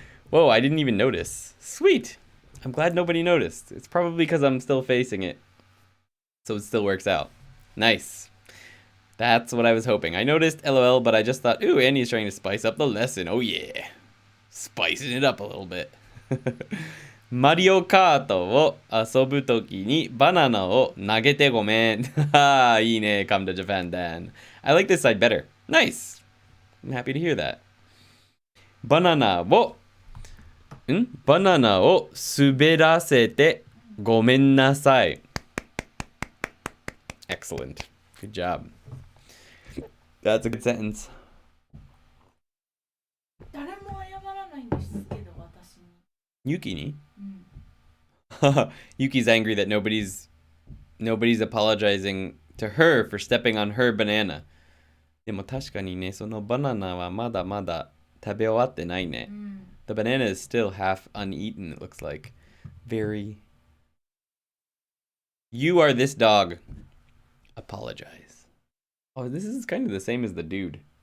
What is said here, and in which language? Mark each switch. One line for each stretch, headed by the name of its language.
English: Whoa, I didn't even notice. Sweet. I'm glad nobody noticed. It's probably because I'm still facing it. So it still works out. Nice. That's what I was hoping. I noticed LOL, but I just thought, ooh, Annie's trying to spice up the lesson. Oh yeah. Spicing it up a little bit.
Japanese: マリオカートを遊ぶときにバナナを投げてごめん。いいね。
English: Come to Japan, Dan. I like this side better. Nice. I'm happy to hear that.
Japanese: バナナを滑らせてごめんなさい。
English: Excellent. Good job. That's a good sentence.
Japanese: 誰も謝らないんですけど、私に。
English: YukiにYuki's angry that nobody's apologizing to her for stepping on her banana.
Japanese: でも確かにね、そのバナナはまだまだ食べ終わってないね。
English: The banana is still half uneaten, it looks like. Very. You are this dog. Apologize. Oh, this is kind of the same as the dude.